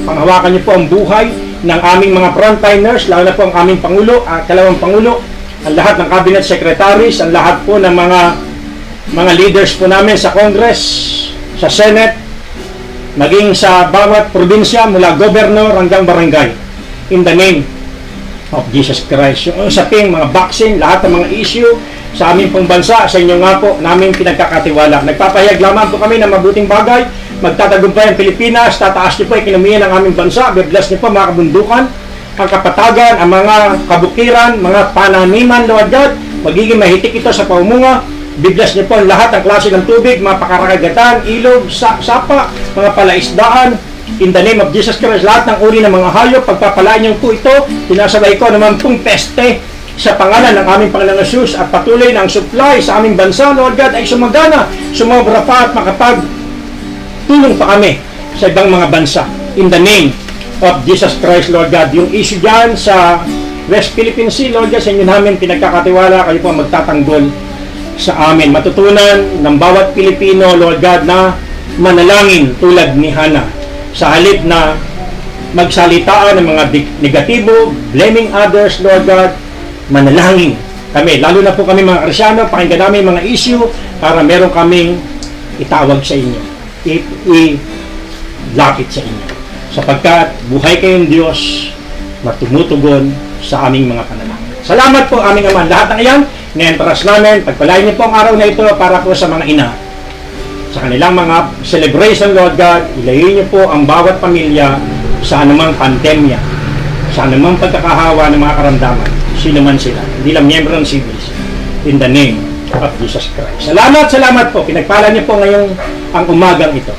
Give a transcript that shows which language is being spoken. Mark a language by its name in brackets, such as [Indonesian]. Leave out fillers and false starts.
[Filipino] Panghawakan niyo po ang buhay ng aming mga frontliners, lalo na po ang aming Pangulo, ang kalawang Pangulo, ang lahat ng cabinet secretaries, ang lahat po ng mga leaders po namin sa Congress, sa Senate, maging sa bawat probinsya mula governor hanggang barangay. [English] In the name of Jesus Christ. [Filipino] Yung usaping mga vaccine, lahat ng mga issue sa aming pong bansa, sa inyo nga po namin pinagkakatiwala. Nagpapahayag lamang po kami ng mabuting bagay. Magtatagumpay ang Pilipinas, tataas niyo po ekonomiya ng aming bansa, bibless niyo po mga kabundukan, ang kapatagan, ang mga kabukiran, mga pananiman, Lord God, magiging mahitik ito sa paumunga. Bibless niyo po ang lahat ng klase ng tubig, mga pakarakagatan, ilog, sapa, mga palaisdaan. [English] In the name of Jesus Christ, [Filipino] lahat ng uri ng mga hayop, pagpapalaan niyo po ito. Tinasabay ko naman pong peste sa pangalan ng aming Panginoong Jesus at patuloy ng supply sa aming bansa, Lord God, ay sumagana, sumobra pa at makapagtulong pa kami sa ibang mga bansa. [English] In the name of Jesus Christ, Lord God. [Filipino] Yung issue dyan sa West Philippine Sea, Lord God, sa inyo namin pinagkakatiwala, kayo po magtatanggol sa amin. Matutunan ng bawat Pilipino, Lord God, na manalangin tulad ni Hannah. Sa halip na magsalitaan ng mga negatibo, [English] blaming others, [Filipino] Lord God, manalangin kami. Lalo na po kami mga Krisyano, pakinggan namin mga issue para meron kaming itawag sa inyo. I-lapit sa inyo. Sapagkat buhay kayong Diyos na tumutugon sa aming mga panalangin. Salamat po aming Ama. Lahat ng iyan, na-entrust namin. Pagpalain niyo po ang araw na ito para po sa mga ina. Sa kanilang mga celebration, Lord God, ilayin niyo po ang bawat pamilya sa anumang pandemya, sa anumang pagkakahawa ng mga karamdaman. Sino man sila. Hindi lang miyembro ng CBC. [English] In the name of Jesus Christ. [Filipino] Salamat po. Pinagpala niyo po ngayong ang umagang ito.